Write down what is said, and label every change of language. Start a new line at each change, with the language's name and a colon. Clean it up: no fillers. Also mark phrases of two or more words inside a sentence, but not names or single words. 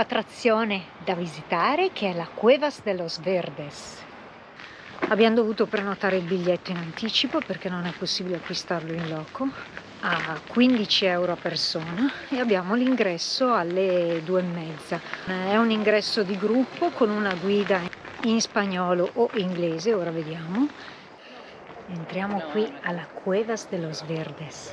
Italian: attrazione da visitare che è la Cuevas de los Verdes. Abbiamo dovuto prenotare il biglietto in anticipo perché non è possibile acquistarlo in loco a 15 euro a persona e abbiamo l'ingresso alle 2:30. È un ingresso di gruppo con una guida in spagnolo o inglese, ora vediamo. Entriamo qui alla Cuevas de los Verdes.